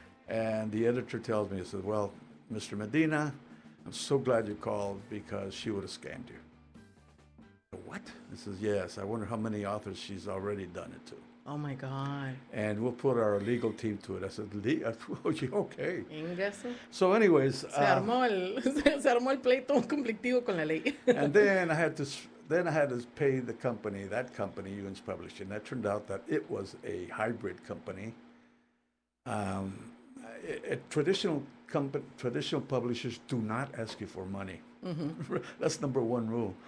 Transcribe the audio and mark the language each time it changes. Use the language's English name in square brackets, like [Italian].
[English] And the editor tells me, he says, "Well, Mr. Medina, I'm so glad you called because she would have scammed you." What? He says, "Yes, I wonder how many authors she's already done it to." Oh, my God. "And we'll put our legal team to it." I said, okay. So anyways. [Spanish] Se armó el pleito conflictivo con la ley. [English] And then I had to pay the company, that company, Ewens Publishing. That turned out that it was a hybrid company. Traditional publishers do not ask you for money. Mm-hmm. That's number one rule.